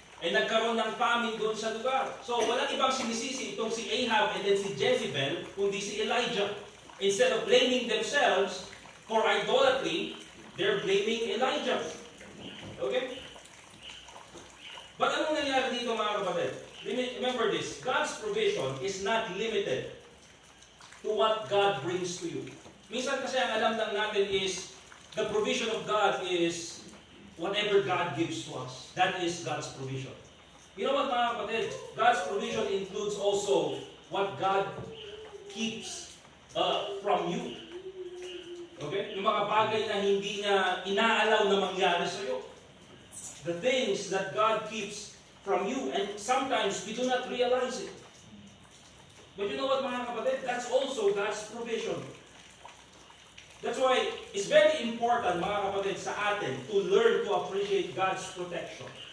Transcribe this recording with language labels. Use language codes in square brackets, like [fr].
[tl] And nagkaroon ng famine doon sa lugar. So, walang ibang sinisisi itong si Ahab and then si Jezebel, kundi si Elijah. [en] Instead of blaming themselves for idolatry, they're blaming Elijah. Okay? [tl] But anong nangyari dito mga kapatid? [en] Remember this, God's provision is not limited to what God brings to you. [tl] Minsan kasi ang alam lang natin [en] is, the provision of God is whatever God gives to us. That is God's provision. You know what mga kapatid? God's provision includes also what God keeps from you. Okay? [tl] Yung mga bagay na hindi niya inaalaw na mangyari sa iyo. [en] The things that God keeps from you, and sometimes we do not realize it. But you know what mga kapatid? That's also God's provision. That's why it's very important mga kapatid [tl] sa atin [en] to learn to appreciate God's protection.